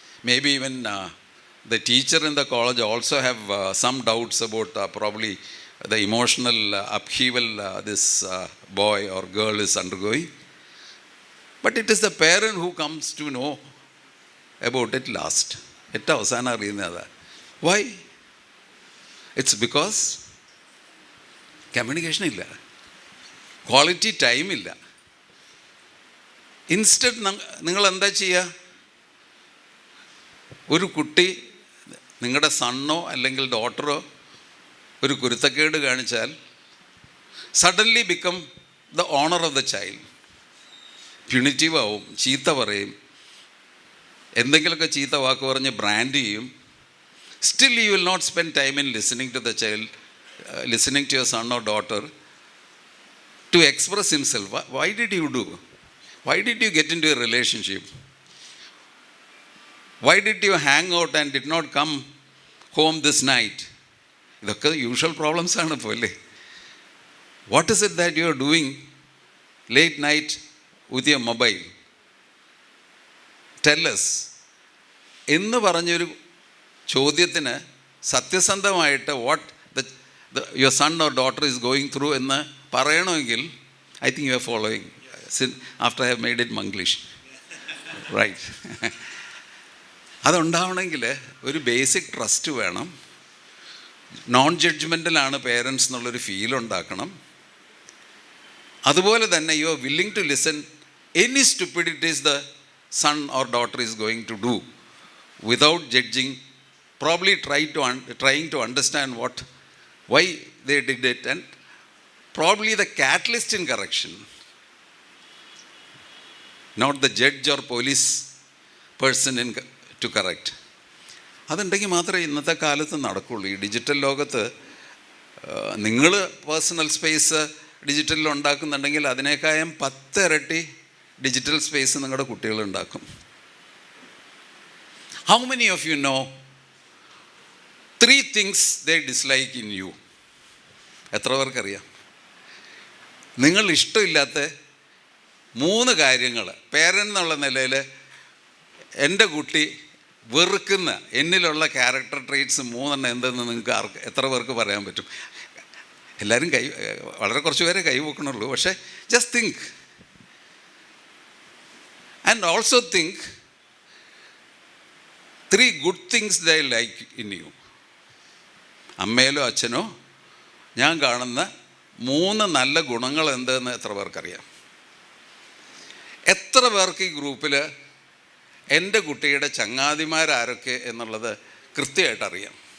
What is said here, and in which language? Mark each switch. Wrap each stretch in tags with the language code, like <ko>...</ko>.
<en>Maybe even the teacher in the college also have some doubts about probably the emotional upheaval this boy or girl is undergoing. But it is the parent who comes to know about it last.</en> <ml>ഏറ്റവും അവസാനം അറിയുന്നത്.</ml> <en>Why? It's because</en> <ml>communication ഇല്ല, quality time ഇല്ല. Instead നിങ്ങൾ എന്താ ചെയ്യുക? ഒരു കുട്ടി, നിങ്ങളുടെ സണ്ണോ അല്ലെങ്കിൽ ഡോട്ടറോ ഒരു കുരുത്തക്കേട് കാണിച്ചാൽ</ml> <en>Suddenly become the owner of the child.</en> <ml>Punitive ആവും, ചീത്ത പറയും, എന്തെങ്കിലുമൊക്കെ ചീത്ത വാക്ക് പറഞ്ഞ് ബ്രാൻഡ് ചെയ്യും.</ml> <en>Still you will not spend time in listening to the child, listening to your son or daughter to express himself. Why did you do? Why did you get into a relationship? Why did you hang out and did not come home this night?</en> <ml>ഇതൊക്കെ usual problems ആണ് ഇപ്പോൾ അല്ലേ?</ml> <en>What is it that you are doing late night with your mobile. Tell us.</en> <ml>എന്ന് പറഞ്ഞൊരു ചോദ്യത്തിന് സത്യസന്ധമായിട്ട്</ml> <en>what your son or daughter is going through</en> <ml>എന്ന് പറയണമെങ്കിൽ</ml> <en>I think you are following after I have made it Manglish right.</en> <ml>അതുണ്ടാവണമെങ്കിൽ ഒരു basic trust വേണം. Non ജഡ്ജ്മെൻ്റലാണ് parents എന്നുള്ളൊരു feel ഉണ്ടാക്കണം. അതുപോലെ തന്നെ</ml> <en>You are willing to listen any stupidities the son or daughter is going to do without judging, probably trying to understand why they did it, and probably the catalyst in correction, not the judge or police person to correct.</en> <ml>അതുണ്ടെങ്കിൽ മാത്രമേ ഇന്നത്തെ കാലത്ത് നടക്കുള്ളൂ. ഈ digital ലോകത്ത് നിങ്ങൾ personal space ഡിജിറ്റലിൽ ഉണ്ടാക്കുന്നുണ്ടെങ്കിൽ അതിനേക്കാളും 10 ഇരട്ടി ഡിജിറ്റൽ സ്പേസ് നിങ്ങളുടെ കുട്ടികളുണ്ടാക്കും.</ml> <en>How many of you know 3 things they dislike in you?</en> <ml>എത്ര പേർക്കറിയാം? നിങ്ങൾ ഇഷ്ടമില്ലാത്ത 3 കാര്യങ്ങൾ പേരൻ്റ് എന്നുള്ള നിലയിൽ എൻ്റെ കുട്ടി വെറുക്കുന്ന എന്നിലുള്ള ക്യാരക്ടർ ട്രേറ്റ്സ് 3 എന്തെന്ന് നിങ്ങൾക്ക് എത്ര പേർക്ക് പറയാൻ പറ്റും? എല്ലാവരും വളരെ കുറച്ച് പേരെ കൈ വെക്കണുള്ളൂ.</ml> <en>പക്ഷേ just think. And also think 3 good things they like in you.</en> <ml>അമ്മയിലോ അച്ഛനോ ഞാൻ കാണുന്ന 3 നല്ല ഗുണങ്ങൾ എന്തെന്ന് എത്ര പേർക്കറിയാം? എത്ര പേർക്ക് ഈ ഗ്രൂപ്പിൽ എൻ്റെ കുട്ടിയുടെ ചങ്ങാതിമാരാരൊക്കെ എന്നുള്ളത് കൃത്യമായിട്ട് അറിയാം?</ml>